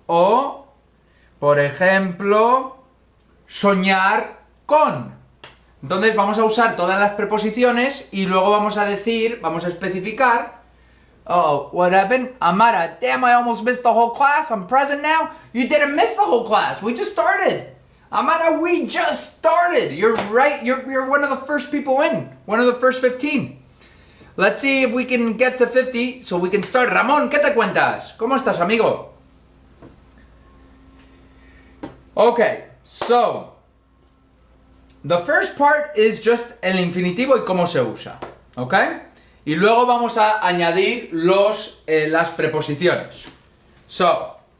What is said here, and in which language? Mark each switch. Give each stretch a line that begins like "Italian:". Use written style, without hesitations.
Spanish: O, por ejemplo, soñar con. Entonces vamos a usar todas las preposiciones y luego vamos a especificar.
English: Oh, what happened? Amara, damn, I almost missed the whole class. I'm present now. You didn't miss the whole class. We just started. Amara, we just started. You're right. You're one of the first people in. One of the first 15. Let's see if we can get to 50 so we can start.
Spanish: Ramón, ¿qué te cuentas? ¿Cómo estás, amigo?
English: Okay, so the first part is just
Spanish: el infinitivo y cómo se usa,
English: ¿ok?
Spanish: Y luego vamos a añadir las preposiciones. So,